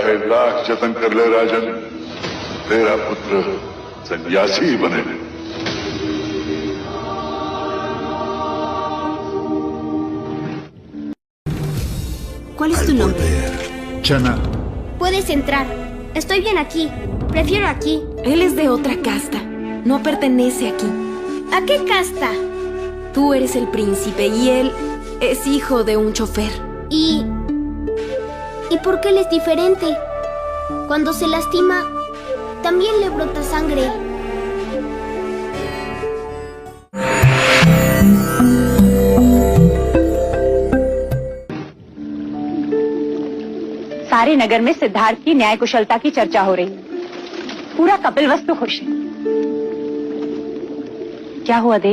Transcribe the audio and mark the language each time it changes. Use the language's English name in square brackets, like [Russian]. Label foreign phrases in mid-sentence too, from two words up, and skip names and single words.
[Hindi] लाख जतन कर ले राजन, तेरा पुत्र सन्यासी ही बने। [Spanish] ¿Cuál es tu nombre? Chana. Puedes entrar. Estoy bien aquí. Prefiero aquí. Él es de otra casta. No pertenece aquí. ¿A qué casta? Tú eres el príncipe y él es hijo de un chofer. ¿Y por qué él es diferente? Cuando se lastima, también le brota sangre. [Hindi] सारे नगर में सिद्धार्थ की न्याय कुशलता की चर्चा हो रही है। पूरा कपिलवस्तु खुश है। क्या हुआ देव?